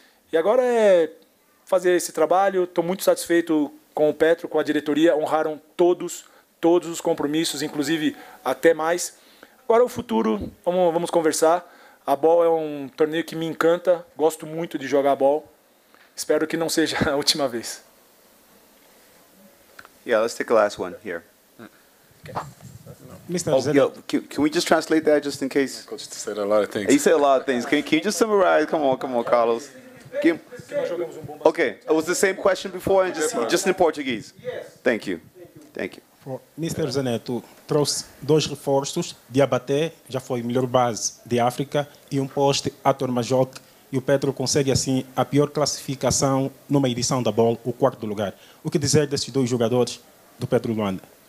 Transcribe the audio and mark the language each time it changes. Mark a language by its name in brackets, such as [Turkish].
[Portuguese] E agora é fazer esse trabalho. Estou muito satisfeito com o Petro, com a diretoria. Honraram todos os compromissos, inclusive até mais. Agora o futuro, vamos conversar. A BAL é um torneio que me encanta. Gosto muito de jogar BAL. Espero que não seja a última vez. [English] Yeah, let's take the last one here. Okay. Mr. Can we just translate that just in case? Coach said a lot of things. He said a lot of things. Can you just summarize? Come on, Carlos. Okay, it was the same question before, and just in Portuguese. Thank you. Mr. [Portuguese] Zaneto trouxe 2 reforços, Diabaté, já foi melhor base de África, e um poste, Ator Majok, e o Petro consegue assim a pior classificação numa edição da BAL, o 4º lugar. O que dizer desses 2 jogadores do Petro Luanda?